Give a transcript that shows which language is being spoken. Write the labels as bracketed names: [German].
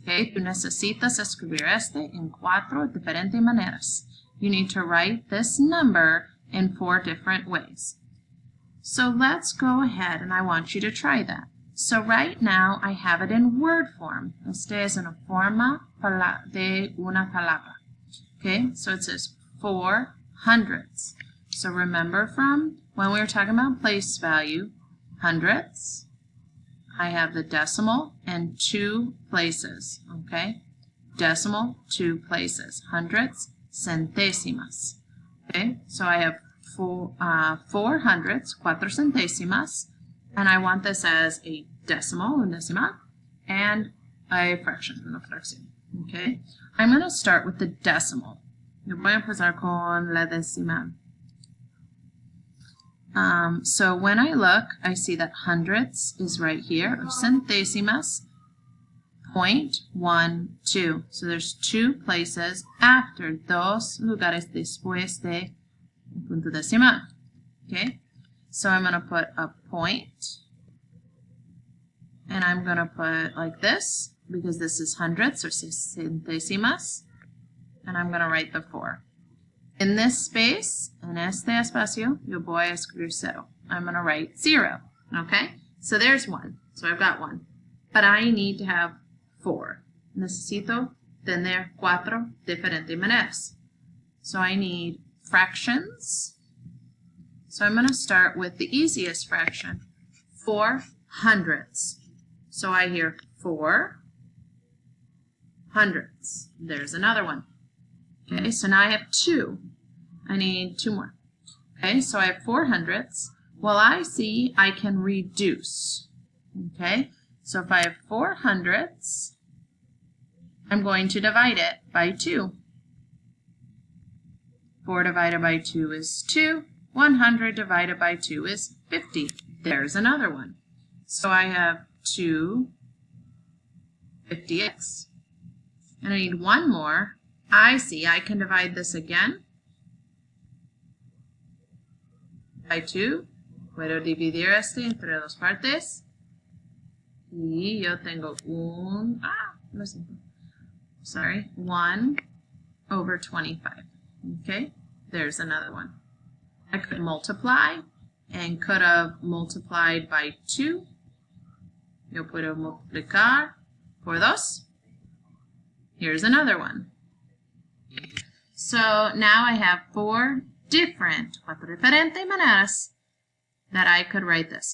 [Spanish] Okay, tú necesitas escribir en 4 diferentes maneras. [English] You need to write this number in 4 different ways. So let's go ahead and I want you to try that. So right now I have it in word form. [Spanish] Este es una forma de una palabra. [English] Okay, so it says 4 hundredths. So remember from when we were talking about place value, hundredths, I have the decimal and 2 places. Okay, decimal, 2 places. Hundredths, centésimas. Okay, so I have 4 hundredths, 4 centésimas, and I want this as a decimal, [Spanish] un decimal, [English] and a fraction, [Spanish] una fracción. [English] Okay, I'm going to start with the decimal. [Spanish] Yo voy a empezar con la decimal. [English] So when I look, I see that hundredths is right here, or centésimas, 0.12. So there's 2 places after, [Spanish] 2 lugares después de punto decimal. [English] Okay, so I'm going to put a point, and I'm going to put like this, because this is hundredths or centésimas, and I'm going to write the 4. In this space, [Spanish] en este espacio, yo voy a escribir 0. [English] I'm going to write 0. Okay, so there's 1. So I've got 1. But I need to have 4. [Spanish] Necesito tener 4 diferentes maneras. [English] So I need fractions. So I'm going to start with the easiest fraction, 4 hundredths. So I hear 4 hundredths. There's another one. Okay, so now I have 2. I need 2 more. Okay, so I have 4 hundredths. Well, I see I can reduce. Okay, so if I have 4 hundredths, I'm going to divide it by 2. 4 divided by 2 is 2. 100 divided by 2 is 50. There's another one. So I have 2 50ths. And I need 1 more. I see I can divide this again by 2. [Spanish] Puedo dividir este entre 2 partes. Y yo tengo lo siento. [English] Sorry, 1 over 25. Okay, there's another one. I could multiply and could have multiplied by 2. [Spanish] Yo puedo multiplicar por 2. [English] Here's another one. So now I have 4 different, [Spanish] 4 diferentes maneras [English] that I could write this.